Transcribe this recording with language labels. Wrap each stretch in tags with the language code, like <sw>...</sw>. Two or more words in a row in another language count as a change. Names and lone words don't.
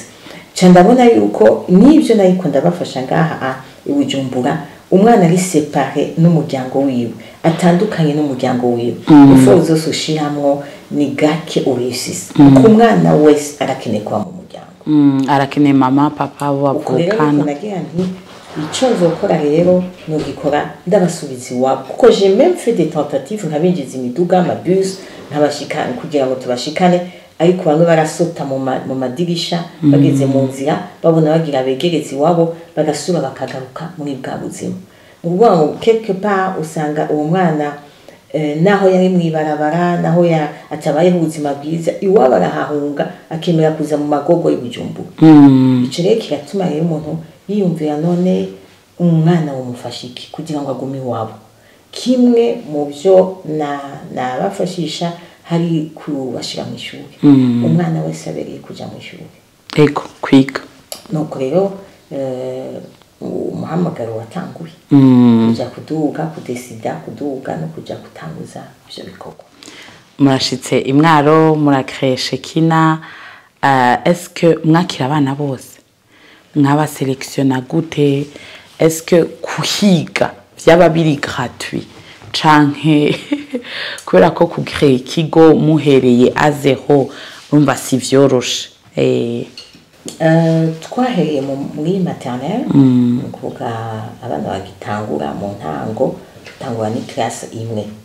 <rn>Ca ndabona yuko nivyo nayiko ndabafasha ngaha Bujumbura, umwana ari séparé n'umuryango wiwe, atandukanye n'umuryango wiwe. Ifo zose ushiramwo ni gake urisisi. Kuko umwana wese arakeneye kuba mu muryango. Arakeneye mama, papa, bavukana. Icyo nzokora rero nugikora ndabasubiza iwabo, kuko</rn> <fr>j'ai même fait des tentatives</fr> <rn>nkabinjiza imiduga amabus nkabashikana kugira ngo tubashikane, ariko bamwe barasota mu madirisha bageze mu nzira babona bagira begereza iwabo bagasura bakagaruka muri bwa buzima. Ubwo ngo</rn> <fr>quelque part</fr> <rn>usanga uwo mwana naho yari mwibarabara, naho atabaye ubuzima bwiza, iwabo arahahunga akemera kuza mu magogo y'Ubujumbura. Ico rero kiratuma rero umuntu yiyumvira none umwana w'umufashiki kugira ngo agume iwabo. Kimwe mu byo nabafashisha hari kubashira mu ishuri. Umwana wese abereye kuja mu ishuri. Ego kwiga. Nuko rero umuhamagaro watanguye. Kuja kuduga, kudesida, kuduga no kuja kutanguza ivyo bikorwa. Murashitse Imwaro murakreshe kina,</rn> <fr>est-ce que</fr> <rn>mwakira abana bose? Mwaba sélectionna gute?</rn> <fr>Est-ce que</fr> <rn>kuhiga vyaba biri gratuit canke kubera ko kucréer ikigo muhereye a zero urumva si vyoroshe? Twahereye muri maternelle, kuvuga abana bagitangura mu ntango, tangura ni classe imwe.</rn>